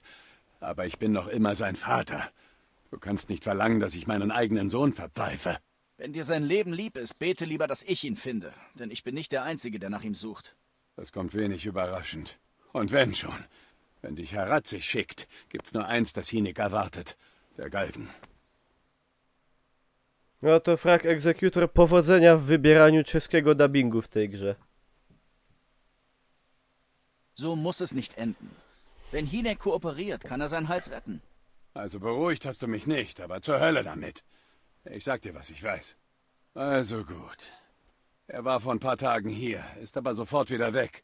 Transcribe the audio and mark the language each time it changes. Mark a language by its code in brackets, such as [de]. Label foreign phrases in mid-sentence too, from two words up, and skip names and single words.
[de] Aber ich bin noch immer sein Vater. Du kannst nicht verlangen, dass ich meinen eigenen Sohn verpfeife. Wenn dir sein Leben lieb ist, bete lieber, dass ich ihn finde. Denn ich bin nicht der Einzige, der nach ihm sucht. Das kommt wenig überraschend. Und wenn schon, wenn dich Herr Ratzig schickt, gibt's nur eins, das Hinek erwartet. Der Galgen. [pl] No to Frag Executor, powodzenia w wybieraniu czeskiego dubbingu w tej grze. [de] So muss es nicht enden. Wenn Hinek kooperiert, kann er seinen Hals retten. Also beruhigt hast du mich nicht, aber zur Hölle damit. Ich sag dir, was ich weiß. Also gut. Er war vor ein paar Tagen hier, ist aber sofort wieder weg.